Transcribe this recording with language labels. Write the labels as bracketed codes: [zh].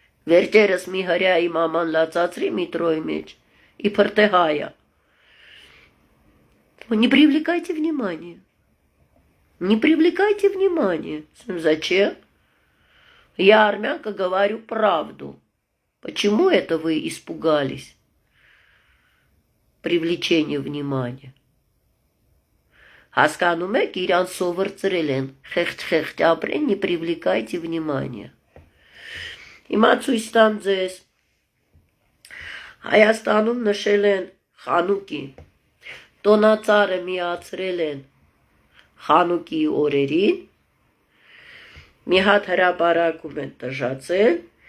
[hy] վերջերս մի հրյայի մաման լացացրի միտրոյի մեջ, իբր թե հայա, не привлекайте внимание, не привлекайте внимание, зачем? [ru] Я, армянка, говорю правду. Почему это вы испугались? Привлечение внимания. [hy] Հասկանում եք, իրան սովորցրել են, խեղճ ապրեն, не привлекайте внимания. Հիմա ցույց տամ ձեզ, Հայաստանում նշել են Խանուկի, տոնածառը միացրել են Խանուկի օրերին, մի հատ հրապարակում են տժացել,